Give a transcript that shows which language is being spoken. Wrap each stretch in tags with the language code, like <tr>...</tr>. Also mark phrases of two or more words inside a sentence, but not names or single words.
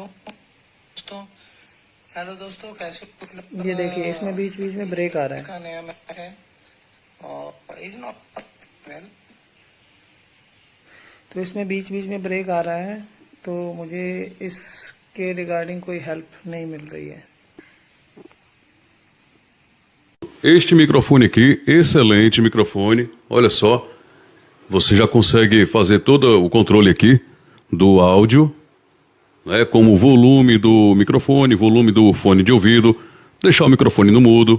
<hi>हेलो दोस्तों कैसे ये देखिए इसमें बीच बीच में ब्रेक आ रहा है। इसका नया मैक है और</hi> <en>is not well.</en> <hi>तो इसमें बीच बीच में ब्रेक आ रहा है तो मुझे इसके रिगार्डिंग कोई हेल्प नहीं मिल रही है।</hi> <pt>Este microfone aqui, excelente microfone. Olha só, você já consegue fazer todo o controle aqui do áudio, né, como o volume do microfone, volume do fone de ouvido, deixar o microfone no mudo.</pt>